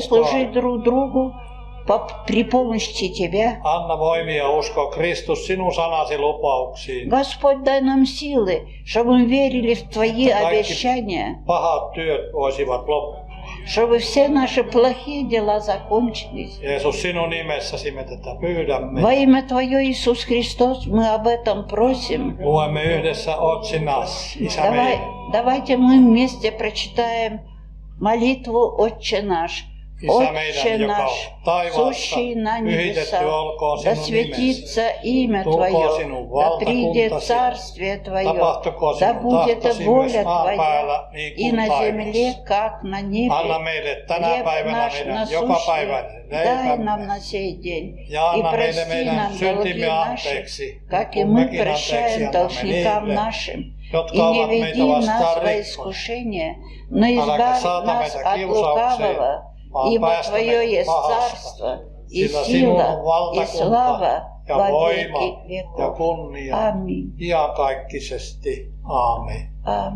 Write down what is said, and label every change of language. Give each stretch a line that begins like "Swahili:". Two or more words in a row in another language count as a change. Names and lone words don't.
Finnish: tahtosi
Russian: служить
Finnish: mukaan.
Russian: друг другу при помощи Тебя.
Finnish: Anna voimia uskoa Kristus sinun sanasi lupauksiin.
Russian: Господь, дай нам силы, чтобы мы верили в Твои обещания,
Finnish: Pahat työt voisivat loppua.
Russian: чтобы все наши плохие дела закончились.
Finnish: Jeesus, sinun nimessäsi me tätä pyydämme.
Russian: Во имя Твое, Иисус Христос, мы об этом просим.
Finnish: Luemme yhdessä otsinas, Isä meidän.
Russian: Давайте мы вместе прочитаем молитву «Отче наш».
Finnish: Isä meidän,
Russian: Отче
Finnish: joka
Russian: наш,
Finnish: on taivaassa,
Russian: сущий на
Finnish: pyhitetty
Russian: небесах,
Finnish: olkoon
Russian: да
Finnish: sinun nimesi.
Russian: светится имя
Finnish: Tulkoon
Russian: Твое,
Finnish: sinun
Russian: да придет
Finnish: valtakuntasi,
Russian: Царствие Твое,
Finnish: tapahtukoon
Russian: да
Finnish: sinun
Russian: будет
Finnish: tahtosi
Russian: воля
Finnish: myös maan
Russian: Твоя
Finnish: päällä niin
Russian: и
Finnish: kuin
Russian: на земле,
Finnish: taivaassa.
Russian: как на небе.
Finnish: Anna meille tänä
Russian: Хлеб
Finnish: päivänä
Russian: наш
Finnish: meidän
Russian: насущный
Finnish: jokapäiväinen
Russian: дай нам
Finnish: leipämme.
Russian: на сей день.
Finnish: Ja
Russian: И
Finnish: anna meille
Russian: прости
Finnish: meidän
Russian: нам долги
Finnish: syntimme
Russian: наши,
Finnish: anteeksi,
Russian: как и
Finnish: kun
Russian: мы
Finnish: mekin anteeksi
Russian: прощаем
Finnish: annamme
Russian: должникам
Finnish: niille,
Russian: нашим. И
Finnish: jotka
Russian: не
Finnish: ovat meitä
Russian: веди нас
Finnish: vastaan
Russian: во
Finnish: rikkoneet.
Russian: искушение, но
Finnish: Äläkä
Russian: избавь
Finnish: saata
Russian: нас
Finnish: meitä
Russian: от
Finnish: kiusaukseen,
Russian: лукавого,
Finnish: vaan
Russian: ибо
Finnish: päästä
Russian: Твое
Finnish: meidät
Russian: есть
Finnish: pahasta.
Russian: царство, и
Finnish: Sillä sinun
Russian: сила,
Finnish: on
Russian: и
Finnish: valtakunta
Russian: слава
Finnish: ja
Russian: во
Finnish: voima
Russian: веки
Finnish: ja
Russian: веков.
Finnish: kunnia
Russian: Аминь.
Finnish: iankaikkisesti. Aamen.
Russian: Аминь.